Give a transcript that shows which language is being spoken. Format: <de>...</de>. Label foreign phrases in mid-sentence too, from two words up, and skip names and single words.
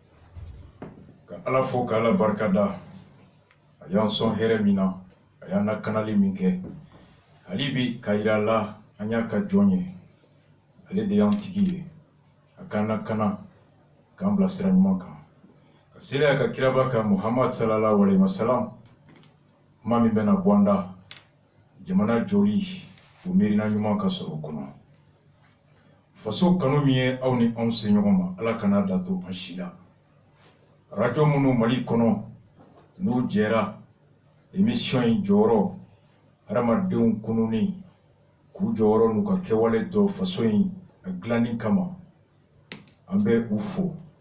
<bm>Ka Ala fo ka Ala barikada, a y'an sɔn hɛrɛ min na, a y'an lakanali min kɛ. Hali bi ka yira la an y'a ka jɔn ye, ale de y'an tigi ye, a k'an lakana, k'an bila sira ɲuman kan. Ka seli a ka kiraba kan Muhamad</bm> <ar>صلى الله عليه وسلم,</ar> <bm>kuma min bɛna bɔ an da, jamana joli, o miirina ɲuman ka sɔrɔ o kɔnɔ. Faso kanu min ye aw ni anw se ɲɔgɔn ma, Ala kana da to an si la. Radio minnu Mali kɔnɔ, n'u jɛra, émission in jɔyɔrɔ, hadamadenw kununi, k'u jɔyɔrɔ n'u ka kɛwale dɔ faso in a dilanni kama, an bɛ u fo.</bm>